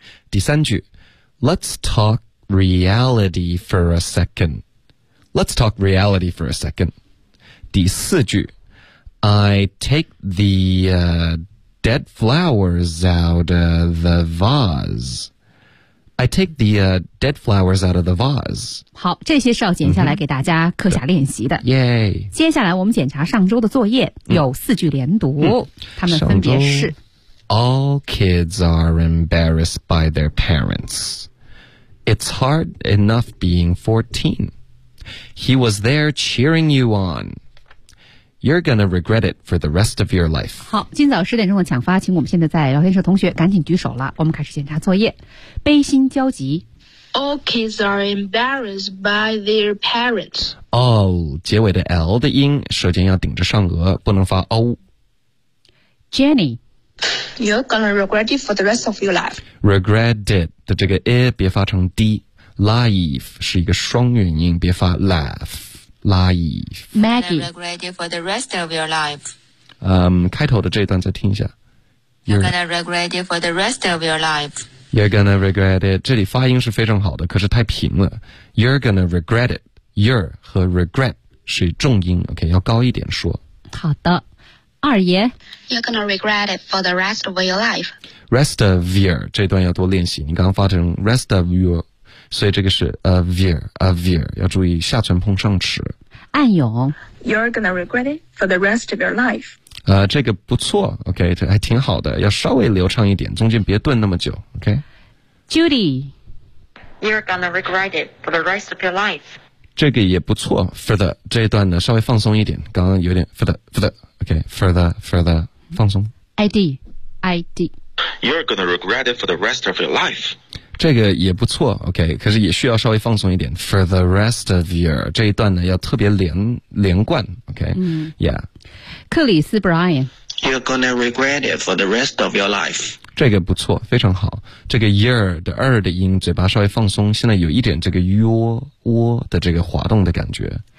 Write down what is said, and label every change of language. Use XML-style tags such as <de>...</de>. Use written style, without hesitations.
<zh>第三句</zh> <en>Let's talk reality for a second. Let's talk reality for a second.</en> <zh>第四句</zh> <en>I take the, dead flowers out of the vase. I take the, dead flowers out of the vase.</en> <zh>好，这些是要剪下来给大家课下练习的。耶、mm-hmm. ！接下来我们检查上周的作业，有四句连读，他们分别是</zh> <en>：All kids are embarrassed by their parents. It's hard enough being 14. He was there cheering you on. You're gonna regret it for the rest of your life.</en> <zh>好，今早十点钟的抢发，请我们现在在聊天室同学赶紧举手了。我们开始检查作业。悲心焦急。</zh> <en>All kids are embarrassed by their parents.</en> <zh>All 结尾的 L 的音，舌尖要顶着上颚，不能发 O.</zh> <en>Jenny, you're gonna regret it for the rest of your life.</en> <zh>Regret it 的这个 E 别发成 D. Life 是一个双元音，别发 laugh. Life.</zh> <en>Maggie. You're gonna regret it for the rest of your life.</en> <zh>开头的这一段再听一下。</zh> <en>You're gonna regret it for the rest of your life. You're gonna regret it.</en> <zh>这里发音是非常好的，可是太平了。</zh> <en>You're gonna regret it.</en> <zh>You're 和 regret 是重音 ，OK， 要高一点说。好的，二爷。</zh> <en>You're gonna regret it for the rest of your life.</en> <zh>Rest of your 这段要多练习。你刚刚发成 rest of your。所以这个是 a veer 要注意下唇碰上齿。暗涌</zh> <en>You're gonna regret it for the rest of your life.</en> <zh>这个不错 ,OK, 这还挺好的要稍微流畅一点中间别顿那么久 ,OK?</zh> <en>Judy. You're gonna regret it for the rest of your life.</en> <zh>这个也不错 for the, 这一段呢稍微放松一点刚刚有点 for the, 放松。</zh> <en>ID. You're gonna regret it for the rest of your life.</en> <zh>这个也不错 ,OK, 可是也需要稍微放松一点 ,</zh> <en>for the rest of your,</en> <zh>这一段呢要特别连贯 ,OK,、yeah. 克里斯 Brian,</zh> <en>You're gonna regret it for the rest of your life.</en> <zh>这个不错非常好这个 year 的二的音嘴巴稍微放松现在有一点这个窝的这个滑动的感觉。</zh>